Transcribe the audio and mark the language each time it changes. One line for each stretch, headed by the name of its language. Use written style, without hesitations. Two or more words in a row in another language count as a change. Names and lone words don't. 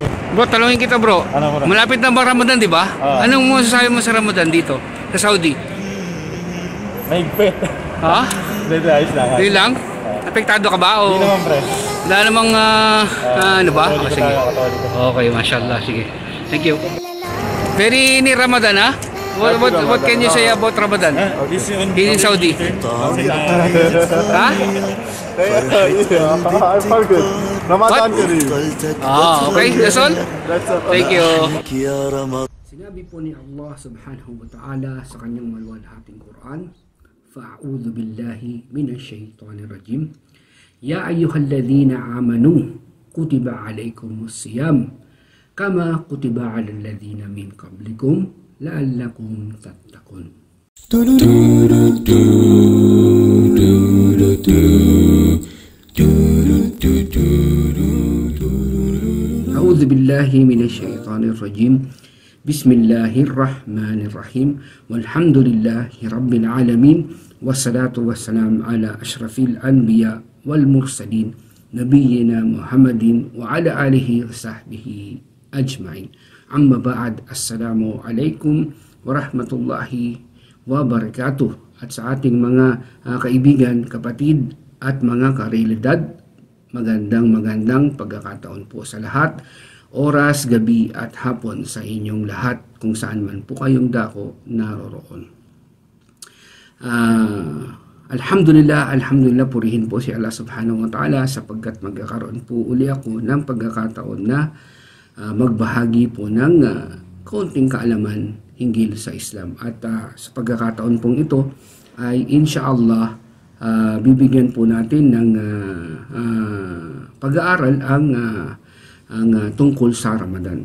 Filipino: Bro, talungin kita bro. Ano, bro? Malapit na ba Ramadan, di ba? Anong masasabi mo sa Ramadan dito? Sa Saudi? Mahigpit. Ha? Hindi, ayos lang. Hindi lang? Apektado ka ba? O Hindi naman, pre. wala namang, ano ba? Katoliko Sige. tayo, katoliko. Okay, mashallah. Sige.
English: Thank you. Very near Ramadan, ha? What can you say about Ramadan? Here in Saudi? Ha? I'm good.
Arabic: رمضان كريم.
English: Okay, that's all? That's all. Thank you.
Arabic: يا رمضان
Filipino: Sinabi po ni Allah
Arabic: سبحانه وتعالى
Filipino: sa kanyang maluwalhating Quran,
Arabic: فأعوذ بالله من الشيطان الرجيم. يا أيها الذين آمنوا كتب عليكم الصيام, كما كتب على الذين من قبلكم, لعلكم تتقون. أعوذ بالله من الشيطان الرجيم. بسم الله الرحمن الرحيم. والحمد لله رب العالمين. والصلاة والسلام على أشرف الأنبياء والمرسلين، نبينا محمد وعلى آله وصحبه أجمعين. أما بعد. السلام عليكم ورحمة الله وبركاته.
Filipino: At sa ating mga kaibigan, kapatid at mga karealidad, magandang pagkakataon po sa lahat, oras, gabi at hapon sa inyong lahat kung saan man po kayong dako naroroon. Alhamdulillah, purihin po si Allah
Arabic: سبحانه وتعالى
Filipino: sapagkat magkakaroon po uli ako ng pagkakataon na magbahagi po ng kaunting kaalaman hinggil sa Islam. At sa pagkakataon pong ito ay insyaallah bibigyan po natin ng pag-aaral ang tungkol sa Ramadan.